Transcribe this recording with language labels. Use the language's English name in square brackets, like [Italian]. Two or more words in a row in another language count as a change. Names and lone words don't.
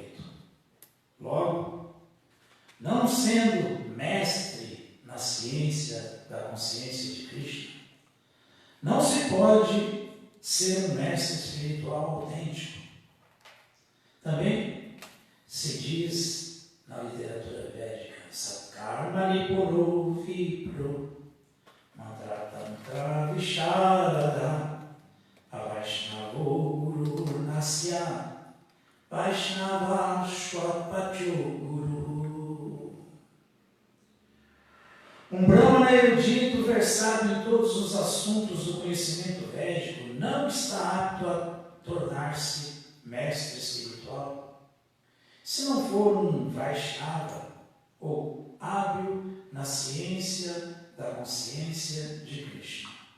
[Portuguese] Logo, não sendo mestre na ciência da consciência de Krishna, não se pode ser um mestre espiritual autêntico. Também se diz na literatura védica, [Sanskrit] षट्कर्मनिपुणो विप्रो, मन्त्र तन्त्र विशारदः, अवैष्णवो गुरुर्न स्याद्, वैष्णवः श्वपचो गुरुः. [Portuguese] Um brahmana erudito versado em todos os assuntos do conhecimento védico não está apto a tornar-se mestre espiritual se não for um Vaishnava ou hábil na ciência da consciência de Krishna.